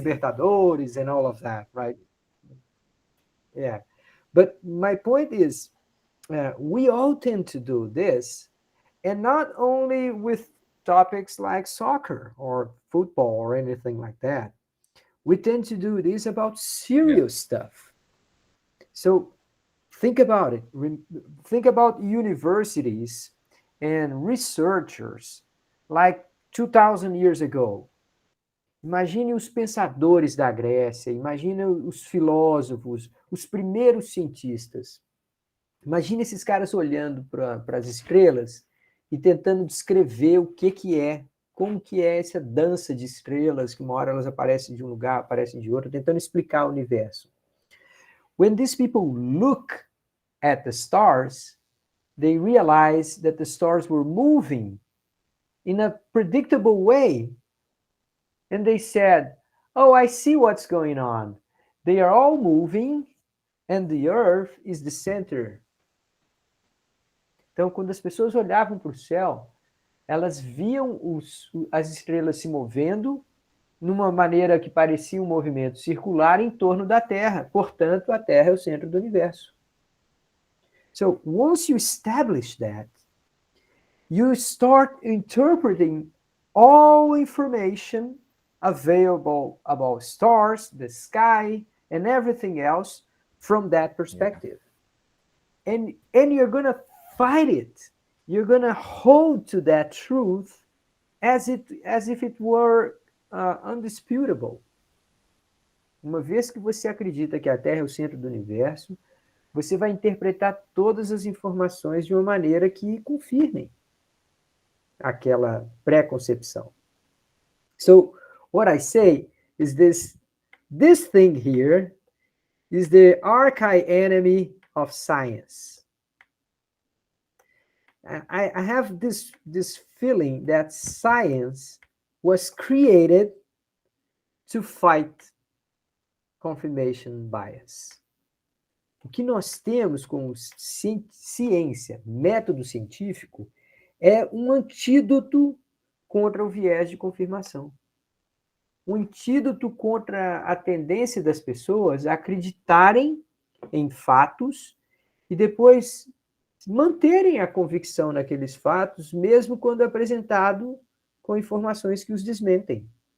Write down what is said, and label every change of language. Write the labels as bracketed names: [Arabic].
[English] The Libertadores and all of that, right? Yeah, but my point is, we all tend to do this, and not only with topics like soccer or football or anything like that. We tend to do this about serious stuff. So think about it. Think about universities and researchers like 2,000 years ago. [Portuguese] Imagine os pensadores da Grécia, imagine os filósofos, os primeiros cientistas. Imagina esses caras olhando para as estrelas e tentando descrever o que é, como que é essa dança de estrelas, que uma hora elas aparecem de um lugar, aparecem de outro, tentando explicar o universo. [English] When these people look at the stars, they realize that the stars were moving in a predictable way. And they said, oh, I see what's going on. They are all moving and the earth is the center. [Portuguese] Então, quando as pessoas olhavam para o céu, elas viam as estrelas se movendo numa maneira que parecia um movimento circular em torno da Terra. Portanto, a Terra é o centro do universo. [English] So, once you establish that, you start interpreting all information available about stars, the sky, and everything else from that perspective. Yeah. And you're going to fight it. You're going to hold to that truth as if it were undisputable. [Portuguese] Uma vez que você acredita que a Terra é o centro do universo, você vai interpretar todas as informações de uma maneira que confirmem aquela pré-concepção. [English] So, what I say is this thing here is the archi-enemy of science. I have this feeling that science was created to fight confirmation bias. [Portuguese] O que nós temos como ciência, método científico, é um antídoto contra o viés de confirmação. Um antídoto contra a tendência das pessoas a acreditarem em fatos e depois manterem a convicção naqueles fatos, mesmo quando apresentado com informações que os desmentem.